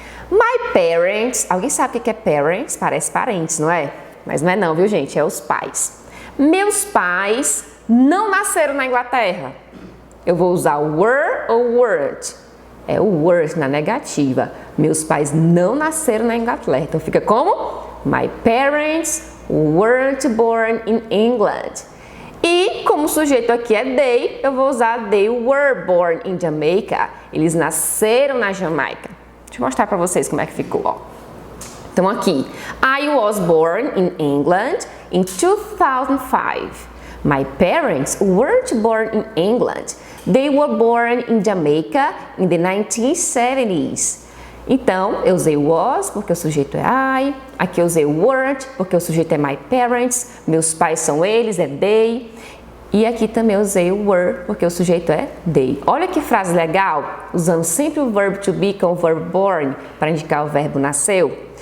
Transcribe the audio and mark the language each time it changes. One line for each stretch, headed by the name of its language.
English: My parents.
Portuguese: Alguém sabe o que é parents? Parece parentes, não é? Mas não é não, viu, gente? É os pais. Meus pais não nasceram na Inglaterra. Eu vou usar were ou word? É o word na negativa. Meus pais não nasceram na Inglaterra. Então, fica como?
English: My parents weren't born in England.
Portuguese: E como o sujeito aqui é they, eu vou usar
English: they were born in Jamaica.
Portuguese: Eles nasceram na Jamaica. Deixa eu mostrar para vocês como é que ficou, ó.
English: Então aqui, I was born in England in 2005. My parents weren't born in England. They were born in Jamaica in the 1970s.
Portuguese: Então, eu usei was porque o sujeito é I. Aqui eu usei weren't porque o sujeito é my parents. Meus pais são eles, é they. E aqui também eu usei were porque o sujeito é they. Olha que frase legal, usando sempre o verbo to be com o verbo born para indicar o verbo nasceu.